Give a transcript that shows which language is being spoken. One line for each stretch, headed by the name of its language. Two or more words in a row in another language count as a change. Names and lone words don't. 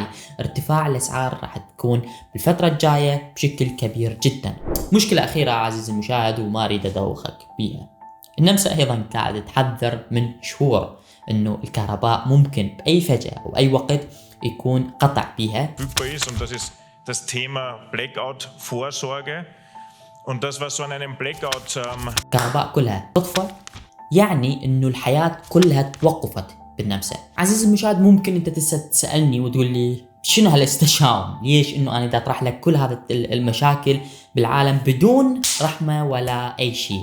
Arabic: ارتفاع الاسعار راح تكون بالفترة الجاية بشكل كبير جدا. مشكلة اخيرة عزيزي المشاهد وما اريد ادوخك بيها، النمسا ايضا قاعدة تحذر من شهور انه الكهرباء ممكن باي فجأة او اي وقت يكون قطع بيها.
German: Das ist das Thema Blackout-Vorsorge. Und das, was so an einem Blackout
Arabic: الكهرباء كلها تطفى، يعني انه الحياة كلها توقفت بالنمسا. عزيزي المشاهد ممكن انت تسألني وتقول لي شنو هالاستشهاد؟ ليش انه انا دا اطرح لك كل هذه المشاكل بالعالم بدون رحمة ولا اي شيء؟